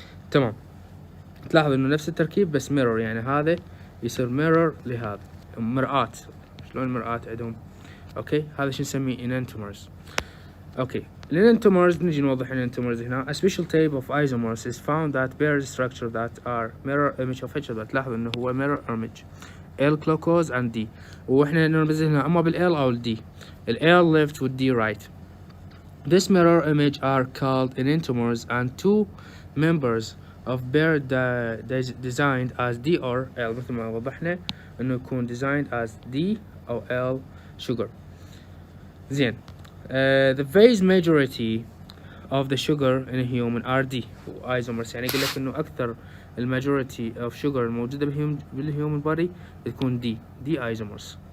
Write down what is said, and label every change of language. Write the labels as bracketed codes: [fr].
[ar] تمام، تلاحظ انه نفس التركيب بس mirror، يعني هذا يصير mirror لهذا، مرآة. شلون المرآة عندهم؟ اوكي، هذا شو نسميه enantiomers. اوكي، الاننتومرز نجي نوضح الاننتومرز هنا. [en] A special type of isomers is found that bear structure that are mirror image of each other. [ar] تلاحظ انه هو [en] mirror image L glucose and D، [ar] واحنا نرمز هنا اما بالL او الD. [en] L left with D right. This mirror image are called enantiomers and two members of pair designed as D or L. [ar] مثل ما وضحنا انه يكون [en] designed as D [ar] او L sugar. [en] زين، the vast majority of the sugar in a human are D isomers. [ar] يعني يقول لك انه اكثر الماجوريتي [en] of sugar [ar] الموجودة بال [en] human body [ar] تكون D isomers.